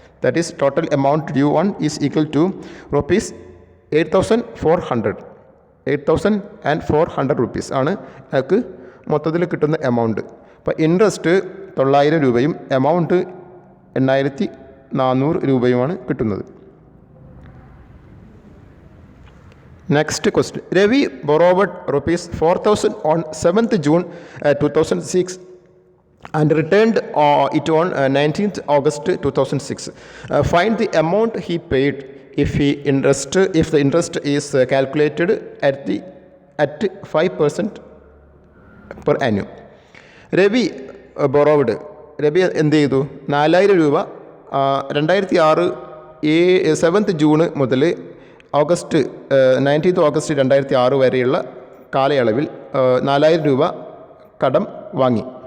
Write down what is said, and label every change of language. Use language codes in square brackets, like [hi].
[en] That is total amount due on is equal to rupees 8,400. [ml] 8,400 rupees ആണ് ഞങ്ങൾക്ക് മൊത്തത്തിൽ കിട്ടുന്ന എമൗണ്ട്. അപ്പോൾ ഇൻട്രസ്റ്റ് 900 രൂപയും എമൗണ്ട് 8,400 രൂപയുമാണ് കിട്ടുന്നത്. [en] Next question. Ravi borrowed rupees 4,000 on 7th June 2006 and returned it on 19th August 2006. Find the amount he paid if the interest is calculated at 5% per annum. Ravi borrowed. [ml] Ravi എന്ത് ചെയ്തു? 4,000 രൂപ 2006 7th June മുതൽ 19th August 2006 വരെയുള്ള കാലയളവിൽ 4,000 രൂപ കടം വാങ്ങി.